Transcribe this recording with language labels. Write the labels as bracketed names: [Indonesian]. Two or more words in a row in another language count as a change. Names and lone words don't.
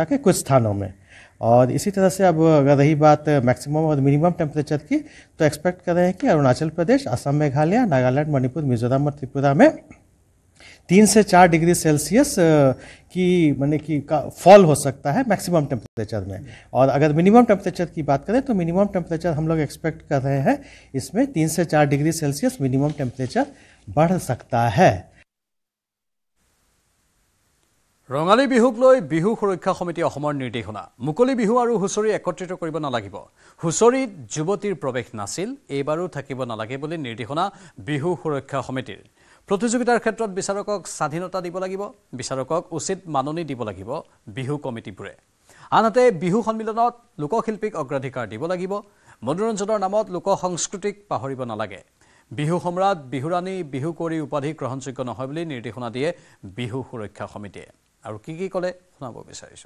[Hindi] के कुछ स्थानों में और इसी तरह से अब अगर रही बात मैक्सिमम और [English] minimum temperature [Hindi] की तो एक्सपेक्ट कर रहे हैं कि अरुणाचल प्रदेश असम मेघालय नागालैंड मणिपुर मिजोरम और त्रिपुरा में 3 से 4 [English] degree Celsius [Hindi] की माने कि फॉल हो सकता है [English] maximum temperature [Hindi] में और अगर [English] minimum temperature [Hindi] की बात करें तो [English] minimum temperature [Hindi] हम लोग एक्सपेक्ट कर रहे हैं इसमें 3 से 4 [English] degree Celsius minimum temperature [Hindi] बढ़ सकता है [Assamese] ৰঙালী বিহুক লৈ বিহু সুৰক্ষা সমিতি অসমৰ নিৰ্দেশনা মুকলি বিহু আৰু হুঁচৰি একত্ৰিত কৰিব নালাগিব হুঁচৰিত যুৱতীৰ প্ৰৱেশ নাছিল এইবাৰো থাকিব নালাগে বুলি নিৰ্দেশনা বিহু সুৰক্ষা সমিতিৰ প্ৰতিযোগিতাৰ ক্ষেত্ৰত বিচাৰকক স্বাধীনতা দিব লাগিব বিচাৰকক উচিত মাননি দিব লাগিব বিহু কমিটিবোৰে আনহাতে বিহু সন্মিলনত লোকশিল্পীক অগ্ৰাধিকাৰ দিব লাগিব মনোৰঞ্জনৰ নামত লোক সংস্কৃতিক পাহৰিব নালাগে বিহু সম্ৰাট বিহুৰাণী বিহু কৰি উপাধি গ্ৰহণযোগ্য নহয় বুলি নিৰ্দেশনা দিয়ে বিহু সুৰক্ষা সমিতিয়ে আৰু কি ক'লে শুনাব বিচাৰিছো